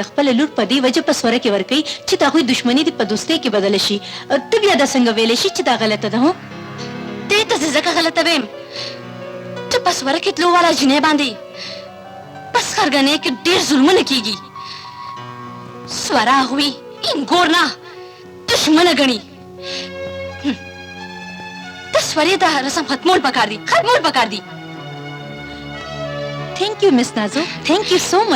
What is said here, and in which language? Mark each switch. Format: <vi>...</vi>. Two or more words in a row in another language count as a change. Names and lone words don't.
<ps>خپله لور په دې وجه په سوره کې ورکوي چې د هغوی دښمني دې په دوستۍ کې بدله شي ته بیا دا څنګه ویلی شي چې دا غلطه ده دې ته زه ځکه غلطه ویم چې په سوره کې تلو والا جینۍ باندې په سخرګنۍ کې ډېر ظلمونه کیږي سوره هغوی انګور نه دښمنه ګڼي د سورې د رسم ختمول پکار دي</ps> <en>Thank you,</en> <ps>Miss Nazo.</ps> <en>Thank you so much.</en>